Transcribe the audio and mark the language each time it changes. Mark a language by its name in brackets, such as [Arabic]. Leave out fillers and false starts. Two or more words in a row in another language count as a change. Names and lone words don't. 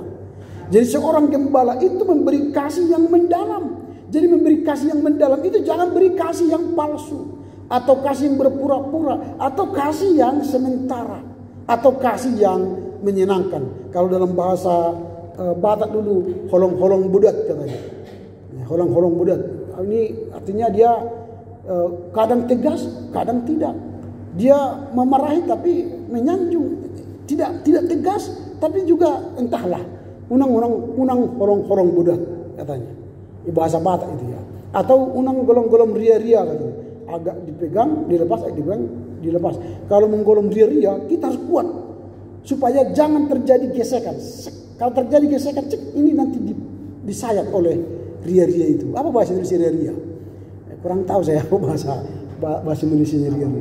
[Indonesian] Jadi seorang gembala itu memberi kasih yang mendalam. Jadi memberi kasih yang mendalam itu jangan beri kasih yang palsu, atau kasih yang berpura-pura, atau kasih yang sementara, atau kasih yang menyenangkan. Kalau dalam bahasa Batak dulu, [Batak Toba] holong-holong budat katanya. Holong-holong budat. [Indonesian] Ini artinya dia kadang tegas, kadang tidak. Dia memarahi tapi menyanjung. Tidak tegas, tapi juga entahlah. [Batak Toba] Unang holong-holong budat katanya. [Indonesian] Di bahasa Batak itu ya. Atau [Batak Toba] unang golong-golong ria-ria [Indonesian] katanya. Agak dipegang, dilepas, dilepas. Kalau menggolong ria-ria, kita harus kuat supaya jangan terjadi gesekan. Kalau terjadi gesekan, ini nanti disayat oleh ria-ria itu. Apa bahasa Indonesia ria-ria? Kurang tahu saya apa bahasa Indonesia ria-ria.